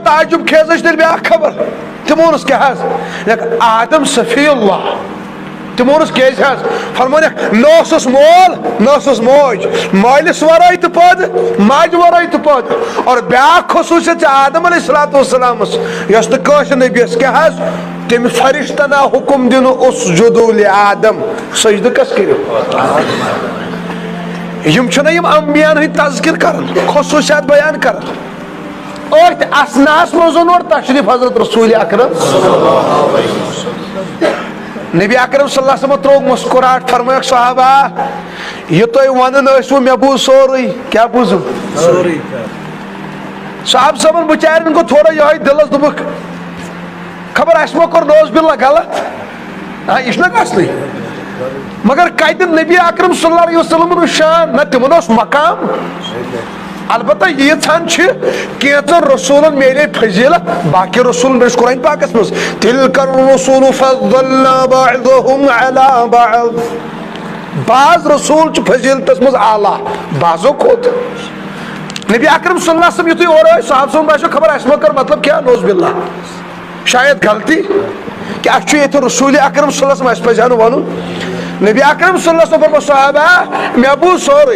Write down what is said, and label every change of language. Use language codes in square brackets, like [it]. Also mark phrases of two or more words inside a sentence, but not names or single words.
[ks] تعجب خیز ٲسۍ تیٚلہِ بیاکھ خبر تِمو ووٚنُس کیٛاہ حظ آدم صفی اللہ تِمو ووٚنُس کیٛازِ حظ فرمونکھ نہ اوسُس مول نہ اوسُس موج مٲلِس ورٲے تہِ پٲدٕ ماجہِ ورٲے تہِ پٲدٕ اور بیاکھ خصوٗصیت چھِ آدم [ar] علیہ الصلوۃ والسلامس [ks] یۄس نہٕ کٲنٛسہِ نبیَس کیٛاہ حظ تٔمۍ فرشتن آو حُکم دِنہٕ [ar] اسجدوا لآدم [ks] سجدٕ کس کٔرِو یِم چھِنہ یِم انبیاہن ہٕنٛدۍ تذکر کران خصوٗصیات بیان کران أتھۍ اسناہس منٛز اوٚن اور تشریف حضرت رسول اکرم نبی اکرم [ar] صلی اللہ علیہ وسلم [ks] تروو مسکراہٹ فرمٲیکھ صحابہ یہِ تُہۍ ونان ٲسوٕ مےٚ بوٗز سورُے کیٛاہ بوٗزُم صاحب صٲبن بِچارٮ۪ن گوٚو تھوڑا یِہوے دِلس دوٚپُکھ خبر اسہِ ما کوٚر [ar] نوز باللہ [ks] غلط یہِ چھُنہ گژھنٕے مگر کتہِ نبی اکرم [ar] صلی اللہ علیہ وسلم [ks] شان نہ تِمن اوس مقام البتہ ییٖژہن چھِ کینٛژن رسوٗلن میلے فضیلت باقی رسوٗلن بیٚیہِ قرآن پاکس منٛز [ar] تِلکَ الرُّسُلُ فَضَّلْنَا بَعْضَهُمْ عَلَى بَعْضٍ [ks] بعض رسوٗل چھِ فضیلتس منٛز اعلیٰ بعضو کھۄتہٕ نبی اکرم [ar] صلی اللہ علیہ وسلم [ks] یُتھُے اورٕ ٲسۍ صاحب صٲبن باسیو خبر اسہِ ما کٔر مطلب کیٛاہ [ar] نوز باللہ [ks] شاید غلطی کہ اسہِ چھُ ییٚتہِ رسوٗل اکرم [ar] صلی اللہ علیہ وسلم [ks] اسہِ پزِ ہا نہٕ وَنُن نبی اکرم [ar] صلی اللہ علیہ وسلم [ks] فرموو صحابہ مےٚ بوٗز سورُے